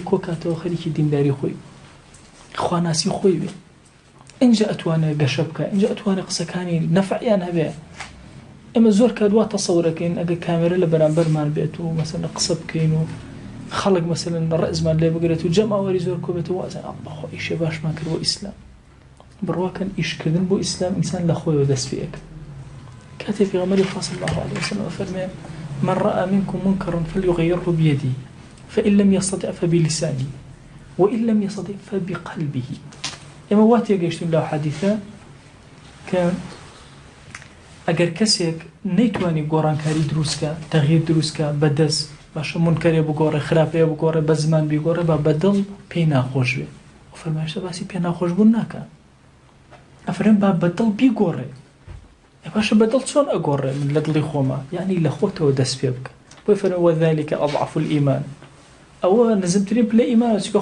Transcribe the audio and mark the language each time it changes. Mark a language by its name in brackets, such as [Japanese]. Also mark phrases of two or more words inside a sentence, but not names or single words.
[Central Kurdish] کۆکاتەوە خەریکی دینداری خۆی خواناسی خۆی بێ اینجا ئەتوانێت گەشە بکە اینجا ئەتوانێت قسەکانی نەفعیان هەبێ ئەمە زۆر کادوا تەسەورەکەین ئەگەر کامێرە لە بەرامبەرمان بێت و مەسەلەن قسە بکەین و خەڵک مەسەلەن ڕێزمان لێ بگرێت و جەماوەری زۆر کۆبێت و وازن ئەڵڵا ئیشێ باشمان کرد بۆ ئیسلام بڕواکەن ئیشکردن بۆ ئیسلام ئینسان لە خۆیەوە دەست پێیەکە کاتێ پێغەمبەری خوا [Arabic] صلی الله عليه وسلم [Central Kurdish] فەرمێ [Arabic] من رأى منكم منكرا فليغيره بيده فإن لم يستطع فبلسانه وإن لم يستطع فبقلبه [Central Kurdish] ئێمە وا تێگەیشتین لەو حەدیثە کە ئەگەر کەسێک نەیتوانی گۆڕانکاری دروستکە تەغییر دروستکە بەدەست باشە منکەرێ بگۆڕێ خراپەیە بگۆڕێ بە زمان بیگۆڕێ با بەدڵ پێی ناخۆش بێ فەرمایشتە باسی پێ ناخۆشبوون ناکە ئەفرێن با بەدڵ بیگۆڕێ باشە بەدڵ چۆن ئەگۆڕێ من لە دڵی خۆمە یعنی لە خۆتەوە دەست پێ بکە بۆی فەرمێ [Arabic] وەذالکە ئەضعف الئیمان [Central Kurdish] ئەوە نزمترین پلە ئیمانە چونکە